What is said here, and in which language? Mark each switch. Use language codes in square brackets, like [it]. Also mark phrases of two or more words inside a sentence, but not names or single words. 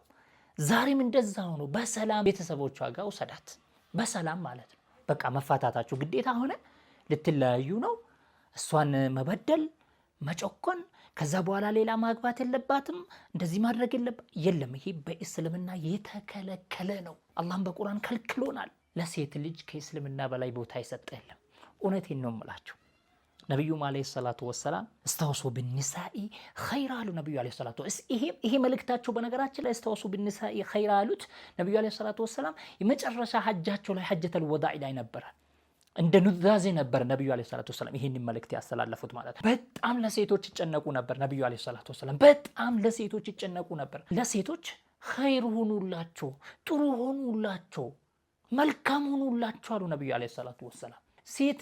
[am] ዛሬም እንደዛው ነው። በሰላም ቤተሰቦቿ ጋር ውሰዳት፣ በሰላም ማለት ነው። በቃ መፋታታችሁ ግዴታ ሆነ፣ ልትለያዩ ነው። እሷን መበደል መጨቆን፣ ከዛ በኋላ ሌላ ማግባት የለባትም፣ እንደዚህ ማድረግ የለም። ይሄ በእስልምና የተከለከለ ነው። አላህም በቁርአን ከልክሎናል። ለሴት ልጅ ከእስልምና በላይ ቦታ የሰጠ የለም። እውነቴን ነው የምላችሁ። ነብዩ [ar] عليه الصلاة والسلام استوصوا بالنساء خير [am] አሉ ነብዩ [ar] عليه الصلاة [am] ይሄ መልእክታቸው በነገራችን ላይ [ar] استوصوا بالنساء خير [am] አሉት ነብዩ [ar] عليه الصلاة والسلام [am] የመጨረሻ ሐጃቸው ላይ [ar] حجة الوداع [am] ላይ ነበር እንደ ኑዛዜ ነበር ነብዩ [ar] عليه الصلاة والسلام [am] ይሄንን መልእክት ያስተላለፉት ማለት ነው በጣም ለሴቶች ይጨነቁ ነበር ነብዩ [ar] عليه الصلاة والسلام [am] በጣም ለሴቶች ይጨነቁ ነበር ለሴቶች خير ሆኑላቸው ጥሩ ሆኑላቸው መልካም ሆኑላቸው አሉ ነብዩ [ar] عليه الصلاة والسلام [am] ሴት